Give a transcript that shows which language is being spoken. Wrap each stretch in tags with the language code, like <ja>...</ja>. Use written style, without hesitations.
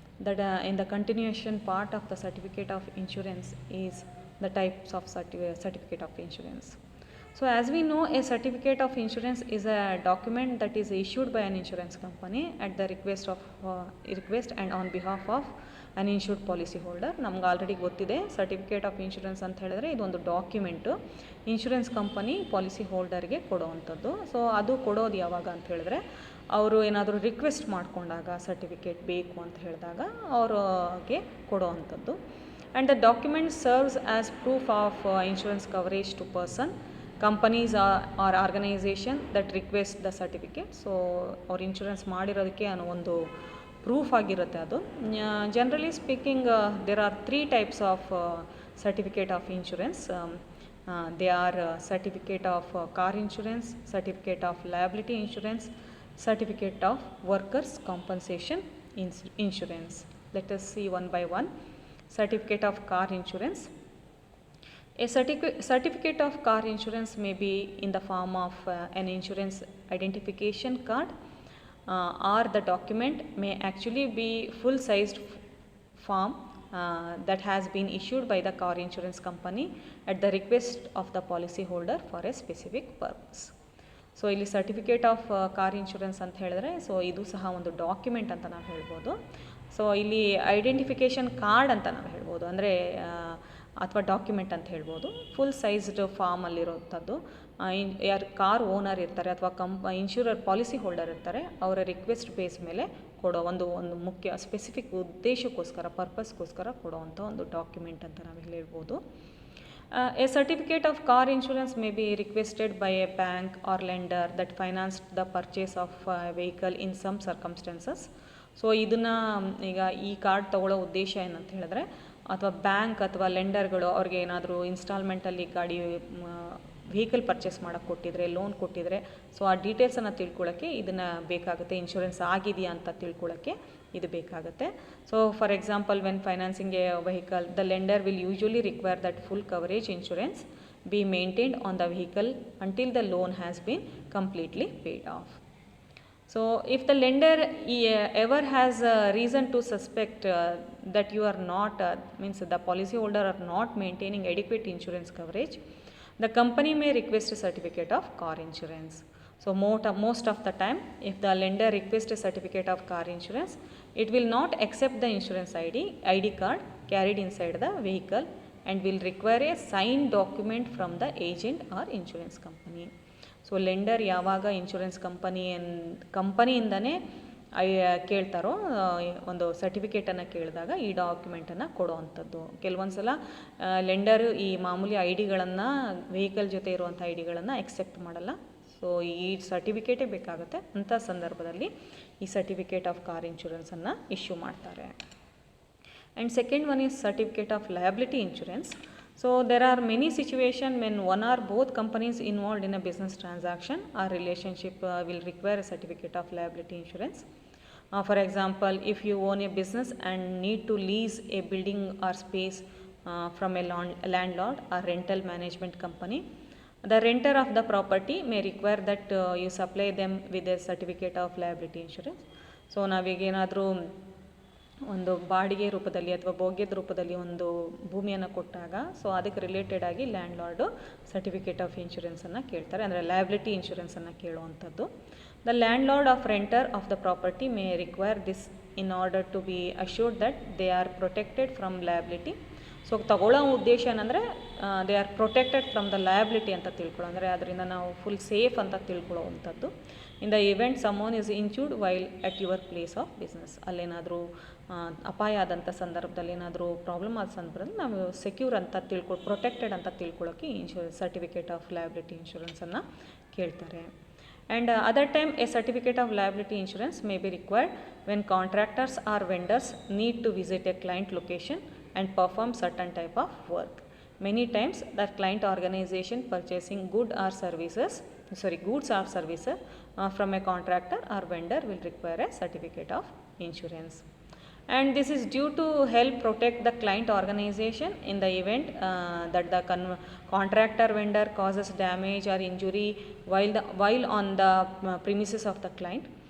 <en>That in the continuation part of the Certificate of Insurance is the types of Certificate of Insurance. So as we know, a certificate of insurance is a document that is issued by an insurance company at the request and on behalf of an insured policy holder.</en> <kn>ನಮ್ಗೆ already ಗೊತ್ತಿದೆ certificate of insurance ಅಂತ ಹೇಳಿದ್ರೆ ಇದೊಂದು document insurance company policy ಹೋಲ್ಡರ್ಗೆ ಕೊಡೋವಂಥದ್ದು. So ಅದು ಕೊಡೋದು ಯಾವಾಗ ಅಂತ ಹೇಳಿದ್ರೆ ಅವರು ಏನಾದರೂ ರಿಕ್ವೆಸ್ಟ್ ಮಾಡಿಕೊಂಡಾಗ ಸರ್ಟಿಫಿಕೇಟ್ ಬೇಕು ಅಂತ ಹೇಳಿದಾಗ ಅವ್ರಿಗೆ ಕೊಡೋವಂಥದ್ದು.</kn> <en>And the document serves as proof of insurance coverage to person, companies or organisation that request the certificate.</en> <kn>So ಅವ್ರು ಇನ್ಶೂರೆನ್ಸ್ ಮಾಡಿರೋದಕ್ಕೆ ಅನ್ನೋ ಒಂದು ಪ್ರೂಫ್ ಆಗಿರುತ್ತೆ ಅದು.</kn> <en>Generally speaking there are 3 types of certificate of insurance. They are certificate of car insurance, certificate of liability insurance, certificate of workers compensation insurance. Let us see one by one. Certificate of car insurance. A certificate of car insurance may be in the form of an insurance identification card, or the document may actually be full-sized form that has been issued by the car insurance company at the request of the policy holder for a specific purpose.</en> <kn>So ಇಲ್ಲಿ certificate of car insurance ಅಂತ ಹೇಳಿದ್ರೆ so ಇದು ಸಹ ಒಂದು document ಅಂತ ನಾವು ಹೇಳ್ಬೋದು. So ಇಲ್ಲಿ ಐಡೆಂಟಿಫಿಕೇಷನ್ ಕಾರ್ಡ್ ಅಂತ ನಾವು ಹೇಳ್ಬೋದು, ಅಂದರೆ ಅಥವಾ ಡಾಕ್ಯುಮೆಂಟ್ ಅಂತ ಹೇಳ್ಬೋದು. Full sized ಫಾರ್ಮಲ್ಲಿರೋಂಥದ್ದು. ಯಾರು ಕಾರ್ ಓನರ್ ಇರ್ತಾರೆ ಅಥವಾ ಇನ್ಶೂರರ್ ಪಾಲಿಸಿ ಹೋಲ್ಡರ್ ಇರ್ತಾರೆ, ಅವರ ರಿಕ್ವೆಸ್ಟ್ ಬೇಸ್ ಮೇಲೆ ಕೊಡೋ ಒಂದು ಮುಖ್ಯ ಸ್ಪೆಸಿಫಿಕ್ ಉದ್ದೇಶಕ್ಕೋಸ್ಕರ ಪರ್ಪಸ್ಗೋಸ್ಕರ ಕೊಡೋವಂಥ ಒಂದು ಡಾಕ್ಯುಮೆಂಟ್ ಅಂತ ನಾವು ಹೇಳ್ಬೋದು.</kn> <en>A certificate of car insurance may be requested by a bank or lender that financed the purchase of a vehicle in some circumstances.</en> <kn>So ಇದನ್ನು ಈಗ ಈ ಕಾರ್ಡ್ ತೊಗೊಳ್ಳೋ ಉದ್ದೇಶ ಏನಂತ ಹೇಳಿದ್ರೆ, ಅಥವಾ ಬ್ಯಾಂಕ್ ಅಥವಾ ಲೆಂಡರ್ಗಳು ಅವ್ರಿಗೆ ಏನಾದರೂ ಇನ್ಸ್ಟಾಲ್ಮೆಂಟಲ್ಲಿ ಗಾಡಿ ವೆಹಿಕಲ್ ಪರ್ಚೇಸ್ ಮಾಡೋಕ್ಕೆ ಕೊಟ್ಟಿದ್ರೆ, ಲೋನ್ ಕೊಟ್ಟಿದ್ರೆ, ಸೊ ಆ ಡೀಟೇಲ್ಸನ್ನು ತಿಳ್ಕೊಳ್ಳೋಕ್ಕೆ ಇದನ್ನು ಬೇಕಾಗುತ್ತೆ. ಇನ್ಶೂರೆನ್ಸ್ ಆಗಿದೆಯಾ ಅಂತ ತಿಳ್ಕೊಳ್ಳೋಕ್ಕೆ ಇದು ಬೇಕಾಗುತ್ತೆ.</kn> <en>So for example, when financing a vehicle, the lender will usually require that full coverage insurance be maintained on the vehicle until the loan has been completely paid off. So if the lender ever has a reason to suspect that you are not means the policy holder are not maintaining adequate insurance coverage, the company may request a certificate of car insurance. So most of the time, if the lender requests a certificate of car insurance, it will not accept the insurance ID card carried inside the vehicle and will require a signed document from the agent or insurance company.</en> <kn>So lender ಯಾವಾಗ insurance ಕಂಪನಿಯಿಂದನೇ ಕೇಳ್ತಾರೋ ಒಂದು ಸರ್ಟಿಫಿಕೇಟನ್ನು ಕೇಳಿದಾಗ ಈ ಡಾಕ್ಯುಮೆಂಟನ್ನು ಕೊಡೋವಂಥದ್ದು. ಕೆಲವೊಂದು ಸಲ lender ಈ ಮಾಮೂಲಿ ID-ಗಳನ್ನು ವೆಹಿಕಲ್ ಜೊತೆ ಇರುವಂಥ ID-ಗಳನ್ನು ಎಕ್ಸೆಪ್ಟ್ ಮಾಡಲ್ಲ. ಸೊ ಈ ಸರ್ಟಿಫಿಕೇಟೇ ಬೇಕಾಗುತ್ತೆ. ಅಂಥ ಸಂದರ್ಭದಲ್ಲಿ ಈ ಸರ್ಟಿಫಿಕೇಟ್ ಆಫ್ ಕಾರ್ ಇನ್ಶೂರೆನ್ಸನ್ನು ಇಶ್ಯೂ ಮಾಡ್ತಾರೆ.</kn> <en>And second one is certificate of liability insurance. So there are many situations when one or both companies involved in a business transaction or relationship will require a certificate of liability insurance. For example, if you own a business and need to lease a building or space from a landlord or rental management company, the renter of the property may require that you supply them with a certificate of liability insurance.</en> <kn>So ನಾವೀಗೇನಾದರೂ ಒಂದು ಬಾಡಿಗೆ ರೂಪದಲ್ಲಿ ಅಥವಾ ಭೋಗ್ಯದ ರೂಪದಲ್ಲಿ ಒಂದು ಭೂಮಿಯನ್ನು ಕೊಟ್ಟಾಗ so ಅದಕ್ಕೆ related ಆಗಿ ಲ್ಯಾಂಡ್ ಲಾರ್ಡು ಸರ್ಟಿಫಿಕೇಟ್ ಆಫ್ ಇನ್ಶೂರೆನ್ಸನ್ನು ಕೇಳ್ತಾರೆ, ಅಂದರೆ liability ಇನ್ಶೂರೆನ್ಸನ್ನು ಕೇಳುವಂಥದ್ದು.</kn> <en>The landlord of renter of the property may require this in order to be assured that they are protected from liability.</en> <kn>So ತಗೊಳ್ಳೋ ಉದ್ದೇಶ ಏನಂದರೆ</kn> <en>they are protected from the liability</en> <kn>ಅಂತ ತಿಳ್ಕೊಳ್ಳೋ, ಅಂದರೆ ಅದರಿಂದ ನಾವು ಫುಲ್ ಸೇಫ್ ಅಂತ ತಿಳ್ಕೊಳ್ಳೋವಂಥದ್ದು.</kn> <en>in the event someone is injured while at your place of business,</en> <kn>ಅಲ್ಲೇನಾದರೂ ಅಪಾಯ ಆದಂಥ ಸಂದರ್ಭದಲ್ಲಿ ಏನಾದರೂ ಪ್ರಾಬ್ಲಮ್ ಆದ ಸಂದರ್ಭದಲ್ಲಿ ನಾವು ಸೆಕ್ಯೂರ್ ಅಂತ ಪ್ರೊಟೆಕ್ಟೆಡ್ ಅಂತ ತಿಳ್ಕೊಳ್ಳೋಕ್ಕೆ ಸರ್ಟಿಫಿಕೇಟ್ ಆಫ್ ಲಯಬಿಲಿಟಿ ಇನ್ಶೂರೆನ್ಸನ್ನು ಕೇಳ್ತಾರೆ.</kn> <en>And other time a certificate of liability insurance may be required when contractors or vendors need to visit a client location and perform certain type of work. Many times the client organization purchasing good or services goods or services from a contractor or vendor will require a certificate of insurance. And this is due to help protect the client organization in the event that the contractor vendor causes damage or injury while on the premises of the client.</en>